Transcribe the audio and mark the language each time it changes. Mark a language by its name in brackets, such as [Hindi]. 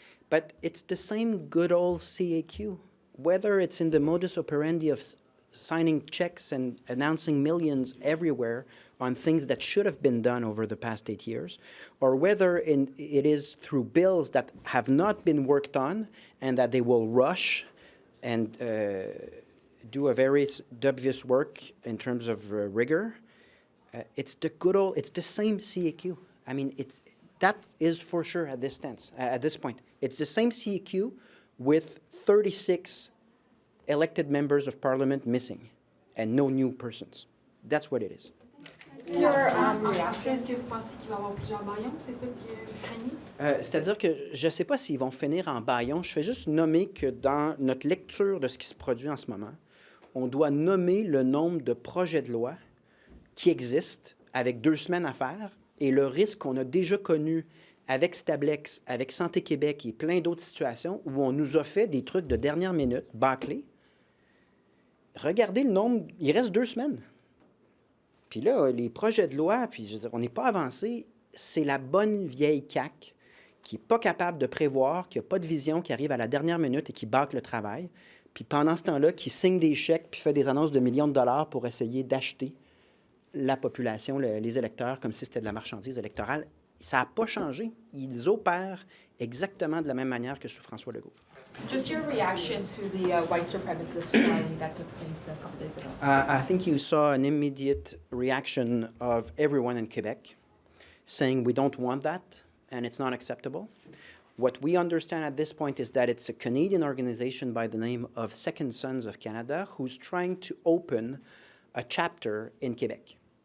[English] But it's the same good old CAQ. Whether it's in the modus operandi of signing checks and announcing millions everywhere on things that should have been done over the past 8 years, or whether it is through bills that have not been worked on and that they will rush and do a very dubious work in terms of rigor, it's the same CAQ. I mean, that is for sure at this point. It's the same CAQ with 36 elected members of parliament missing and no new persons. That's what it is. [French] Est-ce que vous pensez qu'il va y avoir plusieurs baillons? C'est ça que vous craignez? C'est-à-dire que je ne sais pas s'ils vont finir en baillon. Je fais juste nommer que dans notre lecture de ce qui se produit en ce moment, on doit nommer le nombre de projets de loi qui existent avec 2 semaines à faire et le risque qu'on a déjà connu avec Stablex, avec Santé Québec et plein d'autres situations où on nous a fait des trucs de dernière minute, bâclés. Regardez le nombre, il reste 2 semaines. Puis là, les projets de loi, puis je veux dire, on n'est pas avancé. C'est la bonne vieille CAQ qui n'est pas capable de prévoir, qui n'a pas de vision, qui arrive à la dernière minute et qui bâcle le travail. Puis pendant ce temps-là, qui signe des chèques puis fait des annonces de millions de dollars pour essayer d'acheter la population, les électeurs, comme si c'était de la marchandise électorale. Ça n'a pas changé. Ils opèrent exactement de la même manière que sous François Legault. [English] Just your reaction to the white supremacist rally that took place a couple days ago. I think you saw an immediate reaction of everyone in Quebec saying we don't want that and it's not acceptable. What we understand at this point is that it's a Canadian organization by the name of Second Sons of Canada who's trying to open a chapter in Quebec.